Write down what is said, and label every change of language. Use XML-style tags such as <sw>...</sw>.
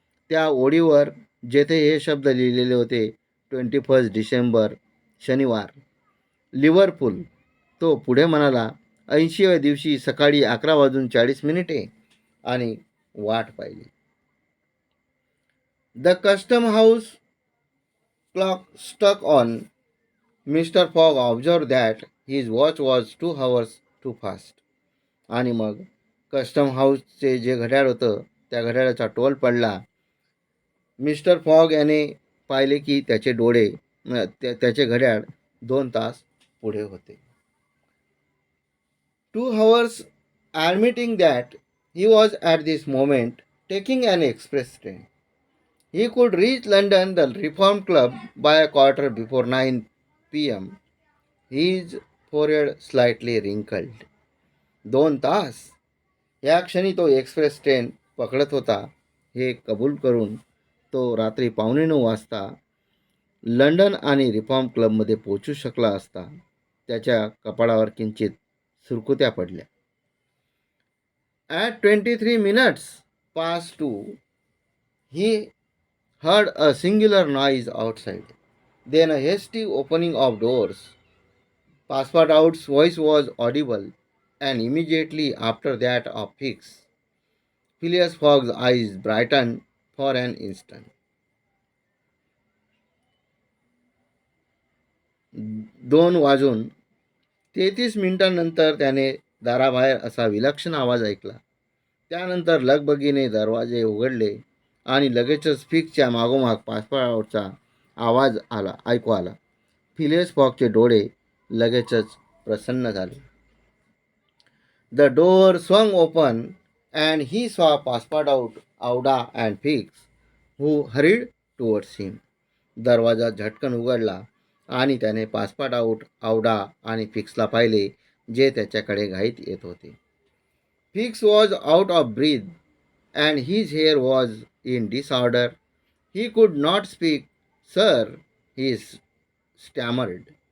<mr>त्या ओळीवर जेथे हे शब्द लिहिलेले होते, 21 डिसेंबर, शनिवार, लिव्हरपूल. तो पुढे म्हणाला, 80व्या दिवशी सकाळी 11:40 आणि वाट पाहिली.</mr> <en>The custom house clock struck on. Mr. Fogg observed that his watch was 2 hours too fast.</en> <mr>आणि मग कस्टम हाऊसचे जे घड्याळ होतं त्या घड्याळाचा टोल पडला. मिस्टर फॉग याने पाहिले की त्याचे घड्याळ 2 तास पुढे होते.</mr> <en>2 hours, admitting that he was at this moment taking an express train. He could reach London, the Reform Club, by a quarter before 9 p.m. His forehead slightly wrinkled.</en> <mr>2 तास या क्षणी तो एक्सप्रेस ट्रेन पकडत होता हे कबूल करून तो रात्री 9:15 लंडन आणि रिफॉर्म क्लबमध्ये पोहोचू शकला असता. त्याच्या कपाळावर किंचित सुरकुत्या पडल्या.</mr> <en>At 23 minutes past 2, he heard a singular noise outside. Then a hasty opening of doors. Passepartout's voice was audible, and immediately after that of Fix. Phileas Fogg's eyes brightened for an instant.</en> <mr>2:33 त्याने दाराबाहेर असा विलक्षण आवाज ऐकला. त्यानंतर लगबगीने दरवाजे उघडले आणि लगेचच फिक्सच्या मागोमाग पासपोर्टचा आवाज ऐकू आला. फिलियस फॉगचे डोळे लगेचच प्रसन्न झाले.</mr> <en>The door swung open and he saw Passepartout, Auda and Fix, who hurried towards him.</en> <mr>दरवाजा झटकन उघडला आणि त्याने पासपार्टआउट, औडा आणि फिक्सला पाहिले, जे त्याच्याकडे घाईत येत होते.</mr> <en>Fix was out of breath and his hair was in disorder. He could not speak. Sir, he stammered.</en>